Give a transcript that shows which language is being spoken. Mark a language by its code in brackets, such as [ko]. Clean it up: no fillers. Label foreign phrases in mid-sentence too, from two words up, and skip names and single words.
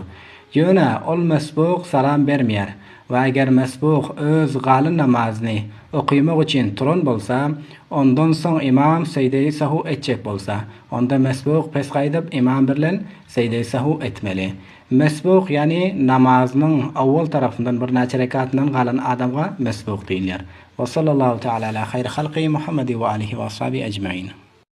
[tk] Ýöne ol mesbuq salam bermeýär we eger mesbuq öz galyn namazyny okuymak üçin turan bolsa, ondan soň imam secde sahwi etjek bolsa, onda mesbuq pes gaýdyp imam bilen secde sahwi etmeli. Mesbuq yani namazynyň awwal tarafyndan bir näçe rekatyndan galan adamga mesbuq diýilýär. [ar] وصلى الله تعالى على خير خلقه محمد وآله وأصحابه أجمعين.